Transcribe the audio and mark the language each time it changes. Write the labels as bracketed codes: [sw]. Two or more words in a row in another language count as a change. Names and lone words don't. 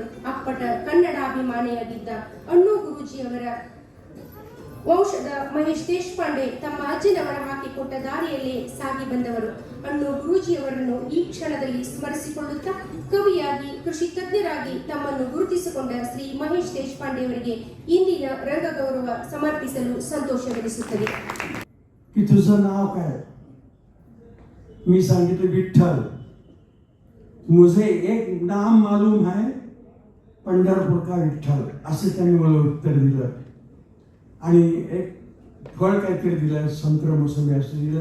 [kn] ಅಪ್ಪಟ ಕನ್ನಡಾಭಿಮಾನಿಯಾಗಿದ್ದ ಅಣ್ಣು ಗುರೂಜಿಯವರ ವಂಶದ ಮಹೇಶ್ ದೇಶಪಾಂಡೆ ತಮ್ಮ ಅಜ್ಜನವರ ಹಾಕಿಕೊಟ್ಟ ದಾರಿಯಲ್ಲೇ ಸಾಗಿ ಬಂದವರು. ಅಣ್ಣು ಗುರೂಜಿಯವರನ್ನು ಈ ಕ್ಷಣದಲ್ಲಿ ಸ್ಮರಿಸಿಕೊಳ್ಳುತ್ತಾ ಕವಿಯಾಗಿ, ಕೃಷಿ ತಜ್ಞರಾಗಿ ತಮ್ಮನ್ನು ಗುರುತಿಸಿಕೊಂಡ ಶ್ರೀ ಮಹೇಶ್ ದೇಶಪಾಂಡೆಯವರಿಗೆ ಇಂದಿನ ರಂಗ ಗೌರವ ಸಮರ್ಪಿಸಲು ಸಂತೋಷವೆನಿಸುತ್ತದೆ. [mr] की तुझं नाव काय? मी सांगितलं विठ्ठल. [hi] मुझे एक नाम मालूम है, पंढरपूर का विठ्ठल, [mr] असं त्यांनी मला उत्तर दिलं. आणि एक फळ काहीतरी दिलं, संत्र मोसंबी असं दिलं.